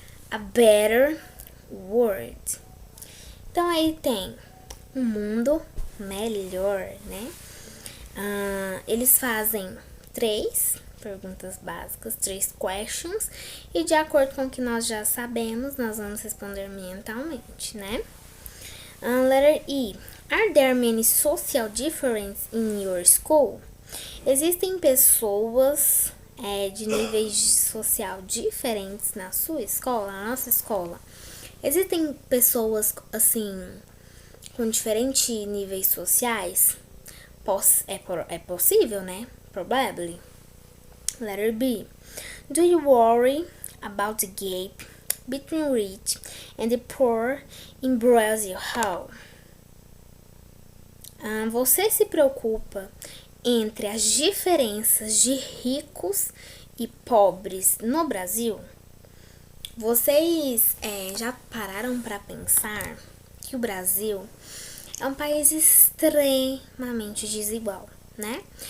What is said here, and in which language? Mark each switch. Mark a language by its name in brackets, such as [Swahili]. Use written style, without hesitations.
[English] A Better World. [Portuguese] Então, aí tem um mundo melhor, né? Eles fazem 3 perguntas básicas, 3 questions, e de acordo com o que nós já sabemos, nós vamos responder mentalmente, né? [English] Letter E. Are there many social differences in your school? [Portuguese] Existem pessoas de níveis social diferentes na sua escola, na nossa escola? Existem pessoas, assim, com diferentes níveis sociais? É possível, né? Probably. Letter B. [English] Do you worry about the gap between rich and the poor in Brazil? How? [Portuguese] Você se preocupa entre as diferenças de ricos e pobres no Brasil? Vocês já pararam para pensar que o Brasil é um país extremamente desigual, né?